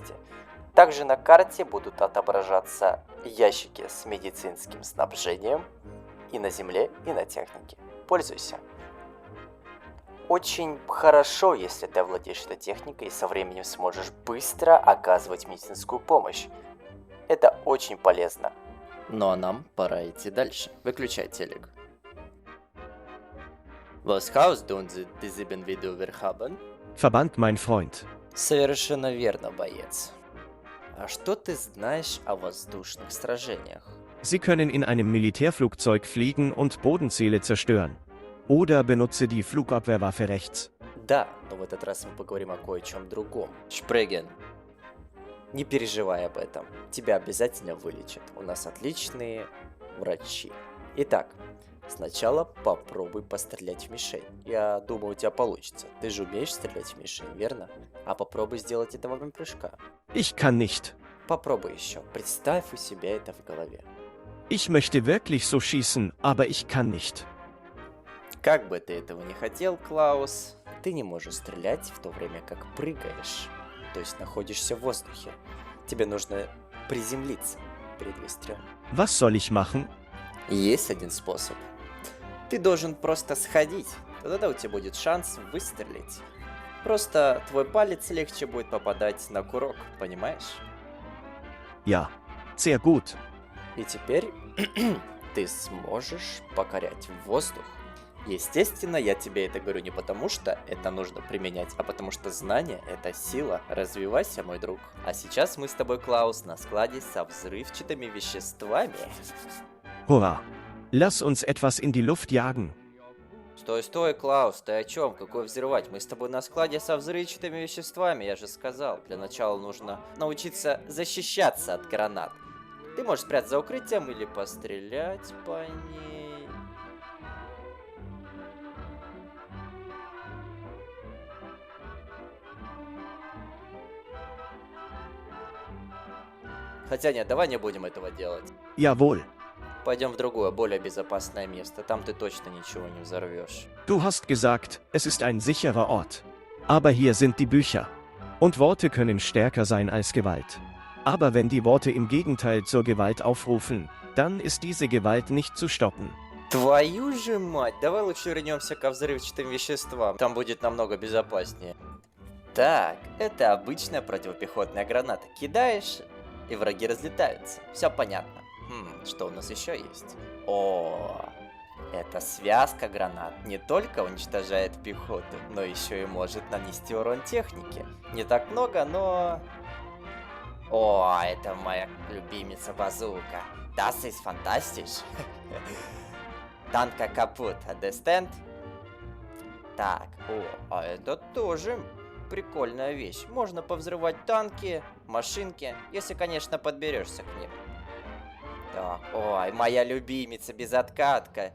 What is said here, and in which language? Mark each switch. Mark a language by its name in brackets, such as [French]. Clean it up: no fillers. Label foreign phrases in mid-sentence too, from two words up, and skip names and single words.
[Russian] Также на карте будут отображаться ящики с медицинским снабжением и на земле, и на технике. Пользуйся. Очень хорошо, если ты овладеешь этой техникой и со временем сможешь быстро оказывать медицинскую помощь. Это очень полезно. Ну а нам пора идти дальше. Выключай телек. [German] Was hast du diesem Video haben? Verband mein Freund. [Russian] Совершенно верно, боец. А что ты знаешь о воздушных сражениях? [German] Sie können in einem Militärflugzeug fliegen und Bodenziele zerstören. Oder benutze die Flugabwehrwaffe rechts. [Russian] Да, но в этот раз мы поговорим о кое-чем другом. Шпреген. Не переживай об этом. Тебя обязательно вылечат. У нас отличные врачи. Итак, сначала попробуй пострелять в мишень. Я думаю, у тебя получится. Ты же умеешь стрелять в мишень, верно? А попробуй сделать это во время прыжка. [German] Ich kann nicht. [Russian] Попробуй еще. Представь у себя это в голове. [German] Ich möchte wirklich so schießen, aber ich kann nicht. [Russian] Как бы ты этого не хотел, Клаус, ты не можешь стрелять в то время, как прыгаешь. То есть находишься в воздухе. Тебе нужно приземлиться перед выстрелом. [German] Was soll ich machen? [Russian] Есть один способ. Ты должен просто сходить. Тогда у тебя будет шанс выстрелить. Просто твой палец легче будет попадать на курок, понимаешь? [German] Ja. Sehr gut. [Russian] И теперь ты сможешь покорять воздух. Естественно, я тебе это говорю не потому, что это нужно применять, а потому что знание – это сила. Развивайся, мой друг. А сейчас мы с тобой, Клаус, на складе со взрывчатыми веществами. [German] Hurra. Lass uns etwas in die Luft jagen. [Russian] Стой, стой, Клаус, ты о чем? Какой взрывать? Мы с тобой на складе со взрывчатыми веществами, я же сказал. Для начала нужно научиться защищаться от гранат. Ты можешь спрятаться за укрытием или пострелять по ней. Хотя нет, давай не будем этого делать. [German] Jawohl. [Russian] Пойдем в другое, более безопасное место. Там ты точно ничего не взорвешь. [German] Du hast gesagt, es ist ein sicherer Ort. Aber hier sind die Bücher. Und Worte können stärker sein als Gewalt. Aber wenn die Worte im Gegenteil zur Gewalt aufrufen, dann ist diese Gewalt nicht zu stoppen. [Russian] Твою же мать, давай лучше вернемся ко взрывчатым веществам. Там будет намного безопаснее. Так, это обычная противопехотная граната. Кидаешь, и враги разлетаются. Все понятно. Что у нас еще есть? О, эта связка гранат не только уничтожает пехоту, но еще и может нанести урон технике. Не так много, но... О, это моя любимица базука. [German] Das ist fantastisch. [Russian] Танка капут, understand? Так, а это тоже прикольная вещь. Можно повзрывать танки, машинки, если, конечно, подберешься к ним. Так, ой, моя любимица безоткатка.